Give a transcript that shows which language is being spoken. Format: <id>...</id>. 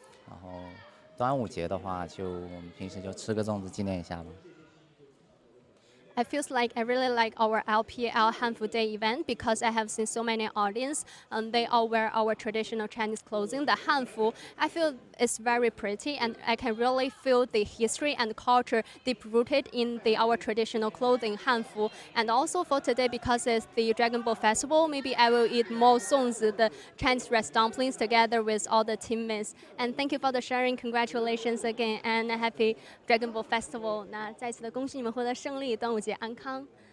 <zh>然后端午节的话，就我们平时就吃个粽子纪念一下吧。</zh> <en>I feels like I really like our LPL Hanfu Day event because I have seen so many audience and they all wear our traditional Chinese clothing, the Hanfu. I feel it's very pretty and I can really feel the history and culture deep rooted in our traditional clothing, Hanfu. And also for today, because it's the Dragon Ball Festival, maybe I will eat more songs, the Chinese rice dumplings together with all the teammates. And thank you for the sharing. Congratulations again and a happy Dragon Ball Festival.</en> <zh>那再次的恭喜你们获得胜利，端午节安康。</zh>